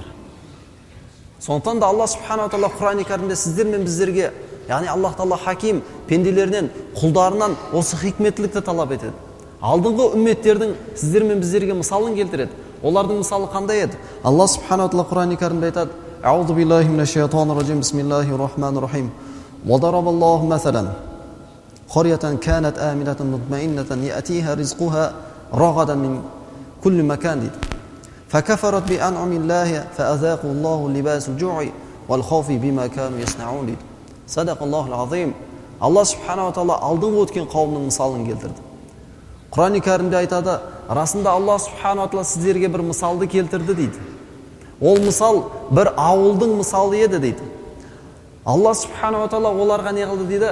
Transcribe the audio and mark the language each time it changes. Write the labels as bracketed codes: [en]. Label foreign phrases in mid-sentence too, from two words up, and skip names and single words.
[kk] Сондықтан да Алла Субханала Тағала Құран-ы Кәрімде сіздер мен біздерге, яғни Аллах Тағала хаким, пенделерінен, құлдарынан осы хикметтілікті талап етеді. Алдыңғы үмметтердің сіздер мен біздерге мысалын келтіреді. Олардың мысалы қандай еді? Алла Субханала Тағала Құран-ы Кәрімде айтады: [ar] "أعوذ بالله من الشيطان الرجيم. بسم الله الرحمن الرحيم. وضرب الله مثلا قرية كانت آمنة مطمئنة يأتيها رزقها رغدا من كل مكان." فكفرت بأنعم الله فأذاقه الله لباس الجوع والخوف بما كانوا يصنعون. صدق الله العظيم. [kk] Алла Субханала Тағала алдыңғы өткен қауымның мысалын келтірді. Құран-ы Кәрімде айтады, расында Алла Субханала Тағала сіздерге бір мысалды келтірді дейді. Ол мысал бір ауылдың мысалы еді дейді. Алла Субханала Тағала оларға не қылды дейді?